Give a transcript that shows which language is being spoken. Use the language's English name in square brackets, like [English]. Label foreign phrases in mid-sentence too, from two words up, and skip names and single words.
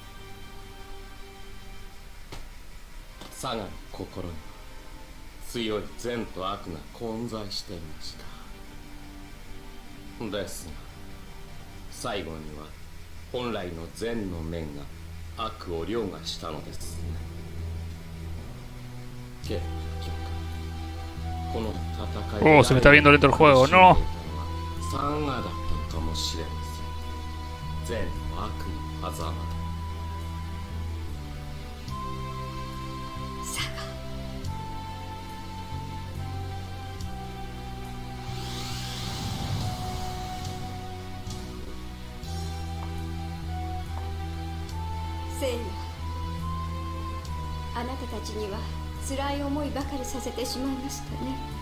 [Japanese] サガの心には強い善と悪が混在していました。ですが最後には本来の善の面が悪を凌駕したのですね。結局この戦い [Spanish] Oh, se me está viendo lento el juego, no. [Japanese] サガだったのかもしれません。善と悪の狭間で。サガ、セイヤ、あなたたちには辛い思いばかりさせてしまいましたね。